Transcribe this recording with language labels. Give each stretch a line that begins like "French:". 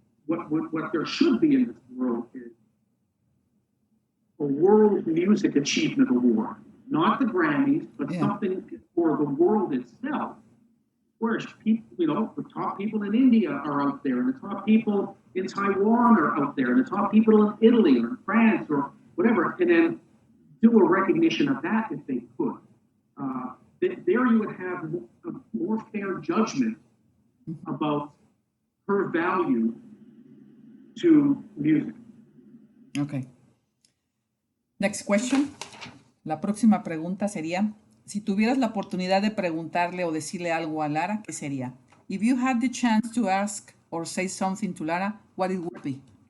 English: What there should be in this world is a World Music Achievement Award, not the Grammys, but something for the world itself, where people, the top people in India are out there, and the top people in Taiwan are out there, and the top people in Italy or in France or whatever, and then do a recognition of that if they could. There you would have a more fair judgment about her value to music. Okay. Next question.
Spanish: La próxima pregunta sería, si tuvieras la oportunidad de preguntarle o decirle algo a Lara, ¿qué sería?
English: If you had the chance to ask or say something to Lara, what it would be?